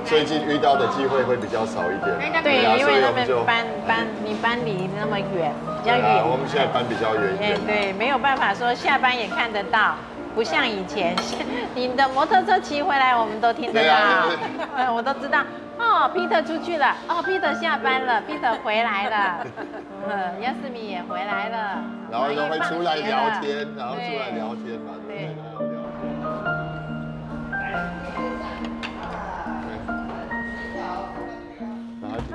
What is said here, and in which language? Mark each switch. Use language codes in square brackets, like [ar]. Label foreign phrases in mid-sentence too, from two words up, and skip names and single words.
[zh] 最近遇到的機會會比較少一點。對，因為他們你搬離那麼遠，比較遠。我們現在搬比較遠一點。對，沒有辦法說下班也看得到，不像以前，你的摩托車騎回來，我們都聽得到，我都知道。哦 ，Peter 出去了，哦 ，Peter 下班了 ，Peter 回來了，亚斯米也回來了，然後都會出來聊天，然後出來聊天嘛，對。拿幾個毛？